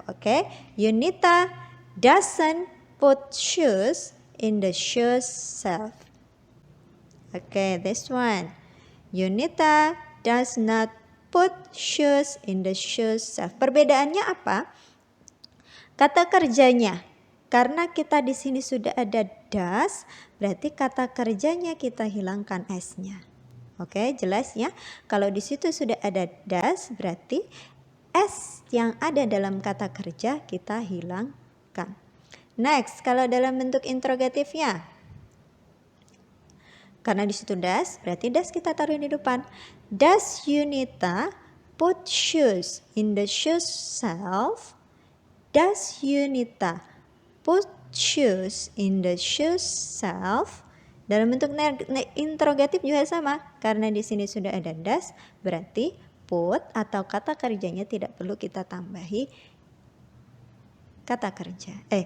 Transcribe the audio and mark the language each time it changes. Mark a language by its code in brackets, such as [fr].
[en] Okay, Yunita doesn't put shoes in the shoes shelf. Okay, this one. Yunita does not put shoes in the shoes shelf. [id] Perbedaannya apa? Kata kerjanya. Karena kita di sini sudah ada does, berarti kata kerjanya kita hilangkan s-nya. Oke, jelas ya? Kalau di situ sudah ada does, berarti s yang ada dalam kata kerja kita hilangkan. Next, kalau dalam bentuk interrogatifnya. Karena di situ does, berarti does kita taruh di depan. [en] Does Yunita put shoes in the shoes shelf? Does Yunita put shoes in the shoes shelf? [id] Dalam bentuk interrogatif juga sama. Karena di sini sudah ada does, berarti put atau kata kerjanya tidak perlu kita tambahi kata kerja.